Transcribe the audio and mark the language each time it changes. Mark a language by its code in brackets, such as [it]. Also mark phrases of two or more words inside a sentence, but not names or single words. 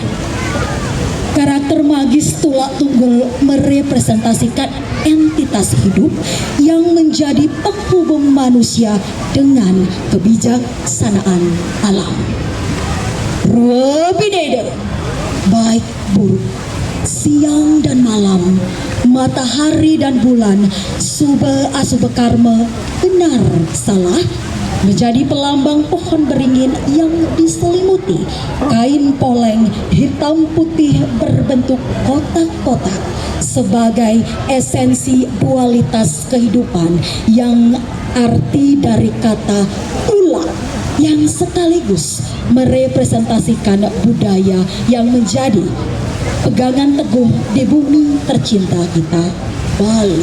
[id] Karakter magis Tulak Tunggul merepresentasikan entitas hidup yang menjadi penghubung manusia dengan kebijaksanaan alam. Ruwabidede, baik buruk, siang dan malam, matahari dan bulan, [sa] sube asube karma, [id] benar salah, menjadi pelambang pohon beringin yang diselimuti kain poleng hitam putih berbentuk kotak-kotak sebagai esensi dualitas kehidupan yang arti dari kata tulak yang sekaligus merepresentasikan budaya yang menjadi pegangan teguh di bumi tercinta kita, Bali.